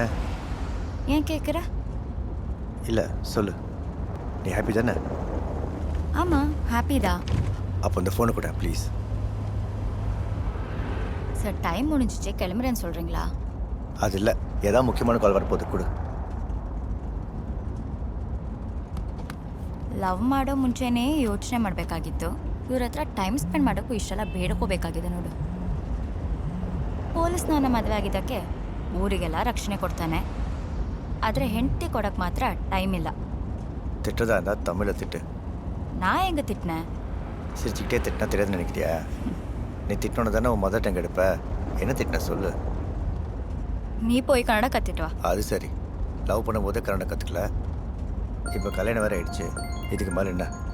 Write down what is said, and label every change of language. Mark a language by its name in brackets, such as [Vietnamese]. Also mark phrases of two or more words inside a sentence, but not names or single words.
[Tamil] ஏன் கேட்குற? இல்லை சொல்லு, நீ ஹாப்பி தானே? ஆமாம் ஹாப்பி தான். அப்போ இந்த ஃபோனை கூட ப்ளீஸ். சார் டைம் முடிஞ்சிச்சு, கிளம்புறேன்னு சொல்கிறீங்களா? அது இல்லை, ஏதாவது முக்கியமான கால் வரப்போது கொடு. [Kannada] ಲವ್ ಮಾಡೋ ಮುಂಚೆನೇ ಯೋಚನೆ ಮಾಡಬೇಕಾಗಿತ್ತು. ಇವ್ರ ಹತ್ರ [English] time spend [Kannada] ಮಾಡೋಕ್ಕೂ ಇಷ್ಟೆಲ್ಲ ಬೇಡ್ಕೋಬೇಕಾಗಿದೆ ನೋಡು. ಪೊಲೀಸ್ ನನ್ನ ಮದುವೆ ಆಗಿದ್ದಕ್ಕೆ ಊರಿಗೆಲ್ಲ ರಕ್ಷಣೆ ಕೊಡ್ತಾನೆ, ಆದರೆ ಹೆಂಡತಿ ಕೊಡೋಕ್ಕೆ ಮಾತ್ರ ಟೈಮ್ ಇಲ್ಲ. [Tamil] திட்டதா இருந்தால் தமிழில் திட்டு. நான் எங்கே திட்டினேன்? சிரிச்சுக்கிட்டே திட்டினா தெரியாதுன்னு நினைக்கிறியா? நீ திட்டினோன்னு தானே உன் [English] mother tongue [Tamil] எடுப்ப. என்ன திட்டின சொல்லு. நீ போய் கன்னட கற்றுட்டு வா. அது சரி, லவ் பண்ணும்போதே கன்னடம் கற்றுக்கல, இப்போ கல்யாணம் வேறு ஆயிடுச்சு, இதுக்கு மேலே என்ன?